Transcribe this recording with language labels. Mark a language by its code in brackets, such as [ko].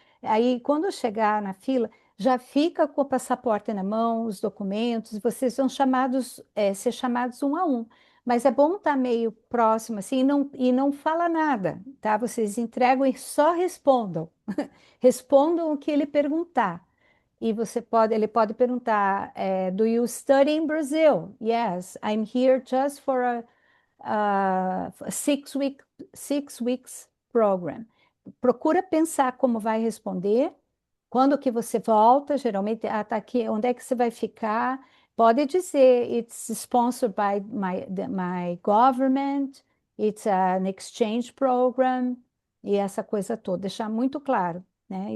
[pt] Aí, quando chegar na fila, já fica com o passaporte na mão, os documentos, vocês vão ser chamados um a um. Mas é bom estar meio próximo, assim, e não fala nada, tá? Vocês entregam e só respondam. Respondam o que ele perguntar. E ele pode perguntar, [en] do you study in Brazil? Yes, I'm here just for a 6 weeks program. [pt] Procura pensar como vai responder, quando que você volta, geralmente, tá aqui, onde é que você vai ficar? Pode dizer, [en] it's sponsored by my government, it's an exchange program, [pt] e essa coisa toda, deixar muito claro, né?